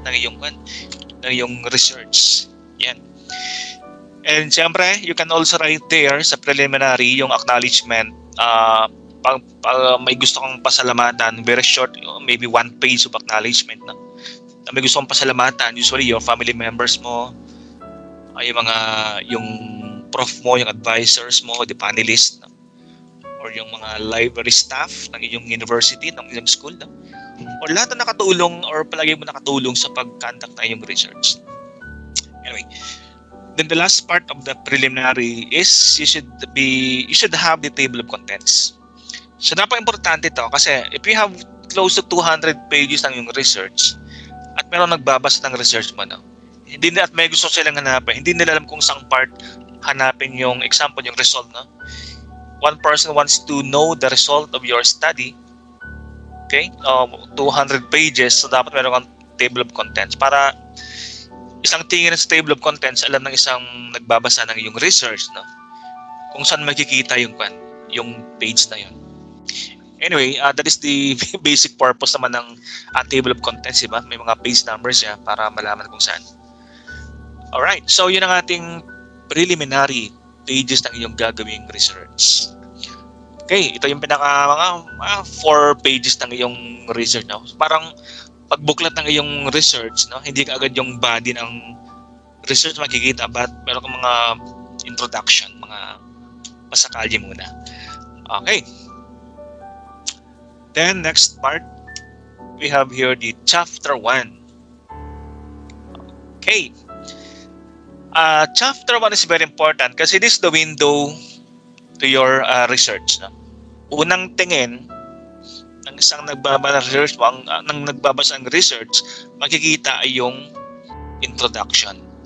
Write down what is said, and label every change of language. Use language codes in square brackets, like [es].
[tl] ng iyong research. Yan. [en] And siyempre, you can also write there sa preliminary yung acknowledgement. [tl] Pag may gusto kang pasalamatan, [en] very short, maybe 1 page of acknowledgement. No? [tl] May gusto kang pasalamatan, [en] usually your family members [tl] mo, yung prof mo, yung advisors mo, the panelists, no? Or yung mga library staff ng iyong university, ng iyong school. No? Or lahat na nakatulong or palagi mo nakatulong sa pag-conduct na iyong research. [en] Anyway, then the last part of the preliminary is you should have the table of contents. [tl] So napaka-importante ito kasi [en] if you have close to 200 pages [tl] ng yung research at meron nagbabasa ng research mo, no? At may gusto silang hanapin, hindi nila alam kung saan part hanapin yung example, yung result, no? [en] one person wants to know the result of your study, okay, 200 pages, so [tl] dapat meron kang [en] table of contents [tl] para isang tingin sa table of contents, alam ng isang nagbabasa ng iyong research, [en] no? [tl] Kung saan makikita yung page na yun. [en] Anyway, that is the basic purpose naman ng table of contents, diba? [tl] May mga page numbers siya para malaman kung saan. [en] Alright, [tl] so yun ang ating preliminary pages ng iyong gagawing research. Okay, ito yung mga 4 pages ng iyong research. No? Parang pagbuklat ng iyong research, no? Hindi ka agad yung body ng research makikita, [en] but [tl] meron kang mga introduction, mga pasakalye muna. [en] Okay. Then, next part, we have here the chapter 1. Okay. Chapter 1 is very important kasi this is the window to your research. [tl] No? Unang tingin ng isang nagbabasa ng research, makikita ay yung introduction.